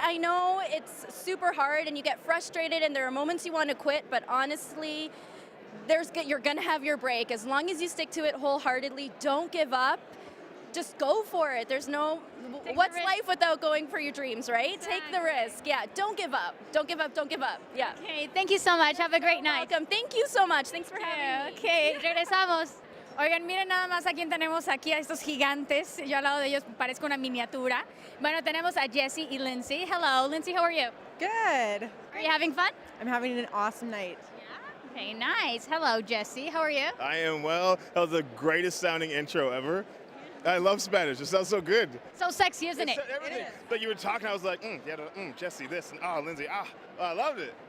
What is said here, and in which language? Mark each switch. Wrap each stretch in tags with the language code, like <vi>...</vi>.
<en>I know it's super hard and you get frustrated and there are moments you want to quit, but honestly, you're going to have your break. As long as you stick to it wholeheartedly, don't give up. Just go for it. What's life without going for your dreams, right? Exactly. Take the risk. Yeah, don't give up. Don't give up, don't give up. Yeah. Okay, thank you so much. Have a great night. Welcome. Thank you so much. Thanks for having me.</en> <es>Okay, regresamos. Oigan, miren nada más a quién tenemos aquí, a estos gigantes. Yo al lado de ellos parezco una miniatura. Bueno, tenemos a Jessie y Lindsay.</es> <en>Hello, Lindsay, how are you? Good. Are you having fun? I'm having an awesome night. Yeah. Okay, nice. Hello, Jessie. How are you? I am well. That was the greatest sounding intro ever. I love Spanish. It sounds so good. So sexy, isn't it? Everything. Like you were talking, I was like, Jesse, this, and Lindsay, I loved it.</en>